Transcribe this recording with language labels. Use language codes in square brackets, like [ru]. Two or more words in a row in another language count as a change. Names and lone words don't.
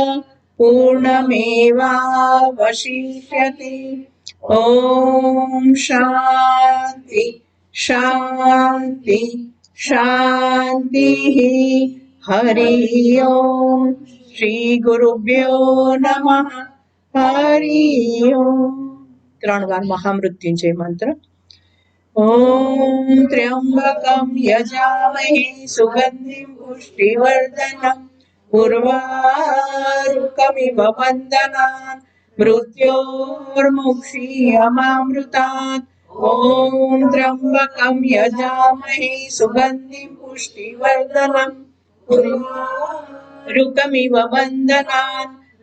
[sa] पूर्णमेवावशिष्यते ॐ शान्ति शान्ति शान्तिः हरि ओम श्री गुरुभ्यो नमः हरि ओम [gu] 3 વાર મહામૃત્યુંજય મંત્ર [sa] ॐ त्र्यम्बकं यजामहे सुगन्धिं पुष्टिवर्धनम् उर्वारुकमिव वन्दनान् मृत्योर्मुक्षीयमामृतात् ॐ त्र्यम्बकं यजामहे सुगन्धिं पुष्टिवर्धनम् उर्वारुकमिव वन्दनान्